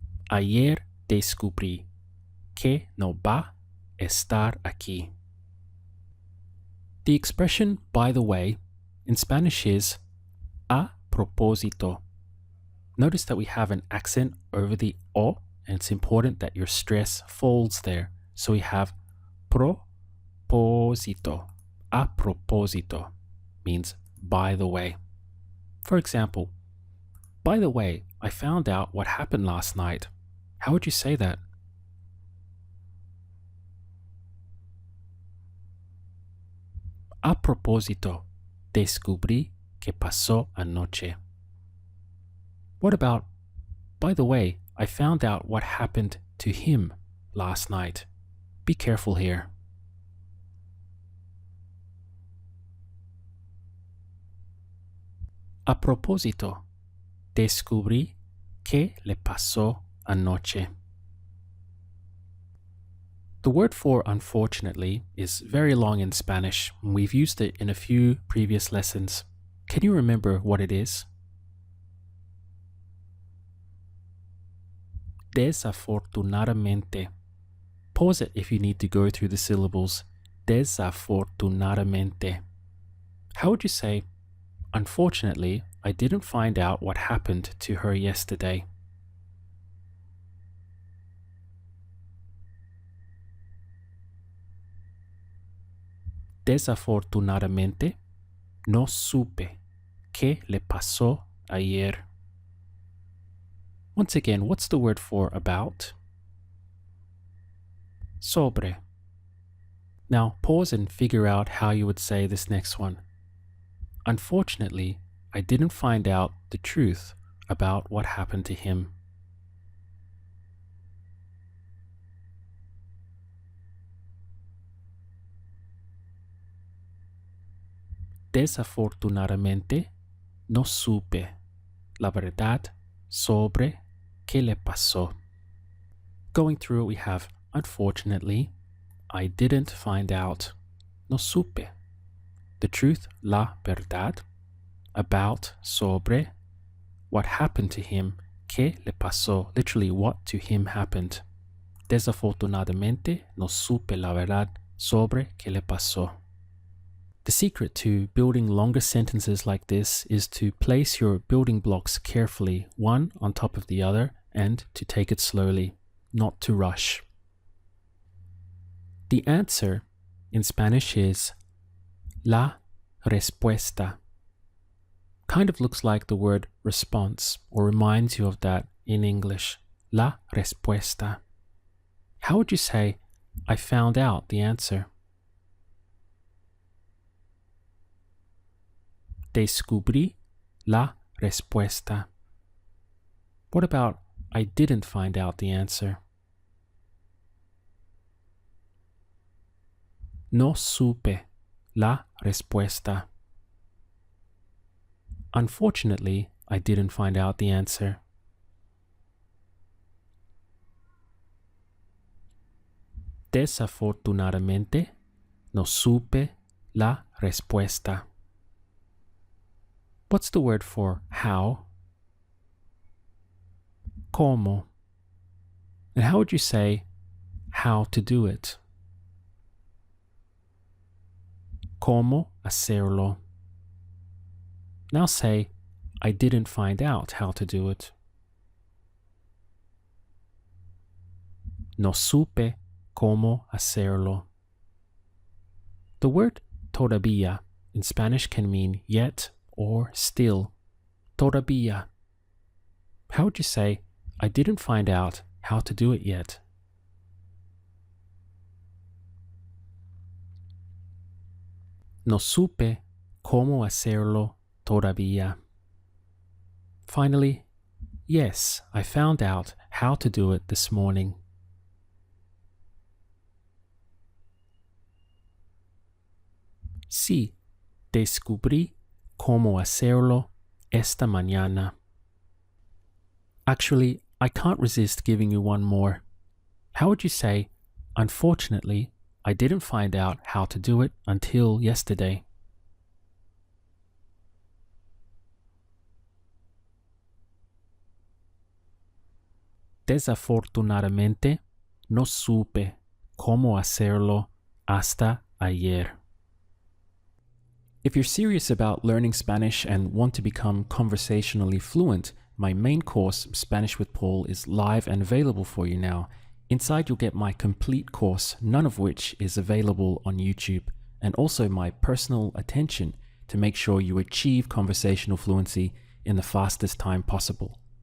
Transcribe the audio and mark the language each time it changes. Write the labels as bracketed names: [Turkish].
[Spanish] Ayer descubrí que no va a estar aquí. [English] The expression by the way in Spanish is [Spanish] a propósito. [English] Notice that we have an accent over the o, and it's important that your stress falls there. So we have propósito. [Spanish] A propósito [English] means by the way. For example, by the way, I found out what happened last night. How would you say that? [Spanish] A propósito, descubrí que pasó anoche. [English] What about, by the way, I found out what happened to him last night. Be careful here. [Spanish] A propósito, descubrí que le pasó anoche. [English] The word for unfortunately is very long in Spanish. We've used it in a few previous lessons. Can you remember what it is? Desafortunadamente. Pause it if you need to go through the syllables. Desafortunadamente. How would you say, unfortunately, I didn't find out what happened to her yesterday? [Spanish] Desafortunadamente, no supe qué le pasó ayer. [English] Once again, what's the word for about? Sobre. Now pause and figure out how you would say this next one. Unfortunately, I didn't find out the truth about what happened to him. [Spanish] Desafortunadamente, no supe la verdad sobre qué le pasó. [English] Going through it, we have unfortunately, I didn't find out, [Spanish] no supe, [English] the truth, [Spanish] la verdad, [English] about, sobre, what happened to him, [Spanish] que le pasó, [English] literally what to him happened. [Spanish] Desafortunadamente, no supe la verdad sobre que le pasó. [English] The secret to building longer sentences like this is to place your building blocks carefully, one on top of the other, and to take it slowly, not to rush. The answer in Spanish is [Spanish] la respuesta. [English] Kind of looks like the word response, or reminds you of that in English. [Spanish] La respuesta. [English] How would you say, I found out the answer? [Spanish] Descubrí la respuesta. [English] What about I didn't find out the answer? [Spanish] No supe la respuesta. [English] Unfortunately, I didn't find out the answer. [Spanish] Desafortunadamente, no supe la respuesta. [English] What's the word for how? [Spanish] Cómo. [English] And how would you say how to do it? [Spanish] Cómo hacerlo. [English] Now say, I didn't find out how to do it. [Spanish] No supe cómo hacerlo. [English] The word todavía in Spanish can mean yet or still. Todavía. How would you say, I didn't find out how to do it yet? [Spanish] No supe cómo hacerlo todavía. [English] Finally, yes, I found out how to do it this morning. [Spanish] Sí, Descubrí cómo hacerlo esta mañana. [English] Actually, I can't resist giving you one more. How would you say, unfortunately, I didn't find out how to do it until yesterday? [Spanish] Desafortunadamente, no supe cómo hacerlo hasta ayer. [English] If you're serious about learning Spanish and want to become conversationally fluent, my main course, Spanish with Paul, is live and available for you now. Inside you'll get my complete course, none of which is available on YouTube, and also my personal attention to make sure you achieve conversational fluency in the fastest time possible.